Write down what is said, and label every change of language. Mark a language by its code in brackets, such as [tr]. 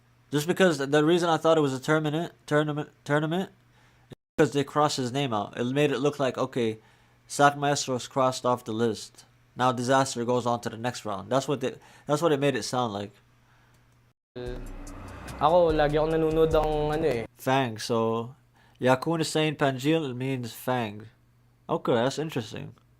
[en] Just because the reason I thought it was a tournament is because they crossed his name out. It made it look like, okay, Sak Maestro's crossed off the list. Now Dizaster goes on to the next round. That's what it made it sound like. [tl] Ako, lagi akong nanonood ng ano eh. [en] Fang. So, Yakun is saying Pangil, it means Fang. Okay, that's interesting.